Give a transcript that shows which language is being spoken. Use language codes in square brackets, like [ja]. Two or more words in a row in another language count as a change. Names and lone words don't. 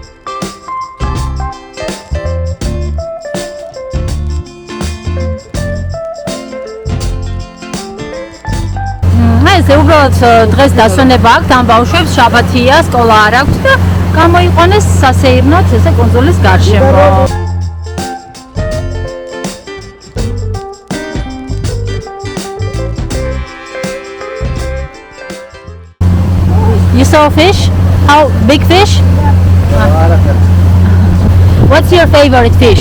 [ka] უბრალოდ დღეს დასვენება აქვს ამ ბავშვებს, შაბათია, სკოლა არ აქვს და გამოიყვანეს სასეირნოდ ესე კუნძულის გარშემო. [en] You saw fish? How big fish? What's your favorite fish?